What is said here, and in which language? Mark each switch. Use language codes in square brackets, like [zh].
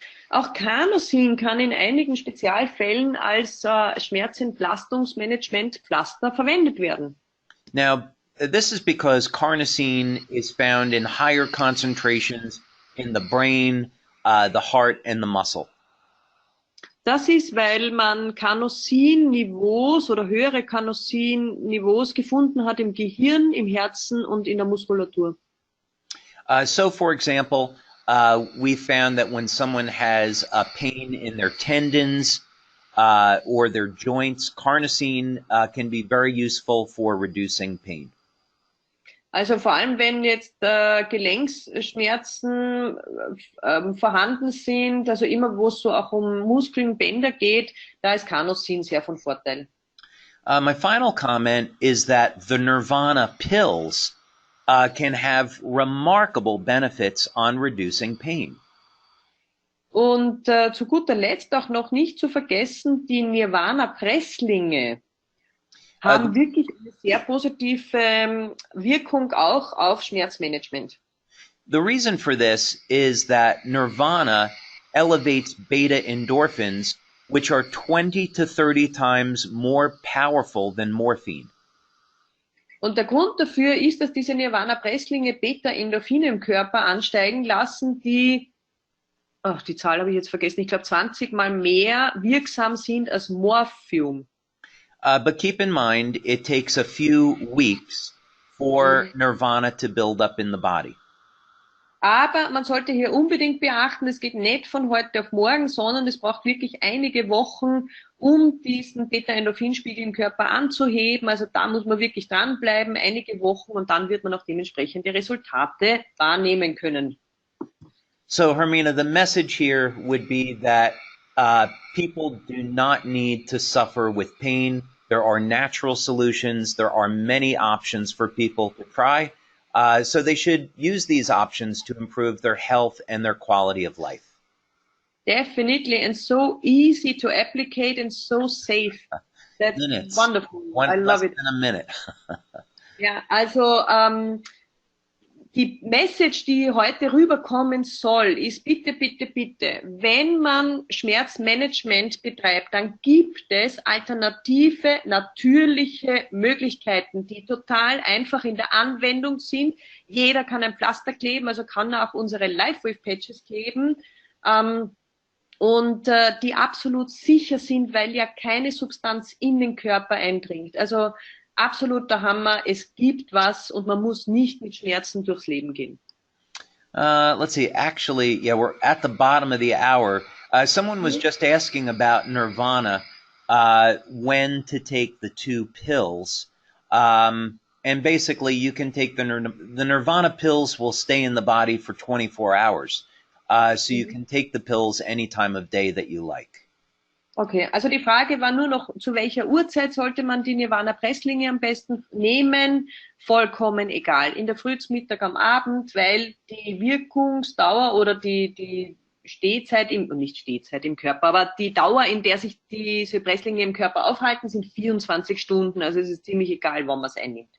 [de] Auch Carnosin kann in einigen Spezialfällen als Schmerzentlastungsmanagement-Pflaster verwendet werden. [en] Now, this is because carnosine is found in higher concentrations in the brain, the heart, and the muscle. [de] Das ist, weil man Carnosin-Niveaus oder höhere Carnosin-Niveaus gefunden hat im Gehirn, im Herzen und in der Muskulatur. [en] So, for example, we found that when someone has pain in their tendons or their joints, carnosine can be very useful for reducing pain. [de] Also vor allem, wenn jetzt Gelenksschmerzen vorhanden sind, also immer wo es so auch um Muskeln, Bänder geht, da ist Carnosin sehr von Vorteil. [en] My final comment is that the Nirvana pills can have remarkable benefits on reducing pain. [de] Und zu guter Letzt auch noch nicht zu vergessen, die Nirvana-Presslinge haben wirklich eine sehr positive Wirkung auch auf Schmerzmanagement. [en] The reason for this is that Nirvana elevates beta endorphins, which are 20 to 30 times more powerful than morphine. [de] Und der Grund dafür ist, dass diese Nirvana-Presslinge Beta-Endorphine im Körper ansteigen lassen, die, die Zahl habe ich jetzt vergessen, ich glaube 20 Mal mehr wirksam sind als Morphium. [en] But keep in mind, it takes a few weeks for Nirvana to build up in the body. [de] Aber man sollte hier unbedingt beachten, es geht nicht von heute auf morgen, sondern es braucht wirklich einige Wochen, um diesen Beta-Endorphinspiegel im Körper anzuheben. Also da muss man wirklich dranbleiben, einige Wochen, und dann wird man auch dementsprechend die Resultate wahrnehmen können. [en] So, Hermina, the message here would be that people do not need to suffer with pain. There are natural solutions. There are many options for people to try. So they should use these options to improve their health and their quality of life. Definitely, and so easy to applicate and so safe. That's Minutes. wonderful. I love it. Less than a minute. [de] Ja, also die Message, die heute rüberkommen soll, ist bitte, bitte, bitte, wenn man Schmerzmanagement betreibt, dann gibt es alternative, natürliche Möglichkeiten, die total einfach in der Anwendung sind. Jeder kann ein Pflaster kleben, also kann auch unsere Life-Wave-Patches kleben, und die absolut sicher sind, weil ja keine Substanz in den Körper eindringt. Also absoluter Hammer, es gibt was und man muss nicht mit Schmerzen durchs Leben gehen. [en] Let's see, actually, yeah, we're at the bottom of the hour. Someone was just asking about Nirvana, when to take the 2 pills. And basically, you can take the Nirvana pills will stay in the body for 24 hours. So you can take the pills any time of day that you like. [de] Okay, also die Frage war nur noch, zu welcher Uhrzeit sollte man die Nirvana-Presslinge am besten nehmen? Vollkommen egal. In der Früh, zum Mittag, am Abend, weil die Wirkungsdauer oder die Stehzeit, nicht Stehzeit im Körper, aber die Dauer, in der sich diese Presslinge im Körper aufhalten, sind 24 Stunden. Also es ist ziemlich egal, wann man es einnimmt.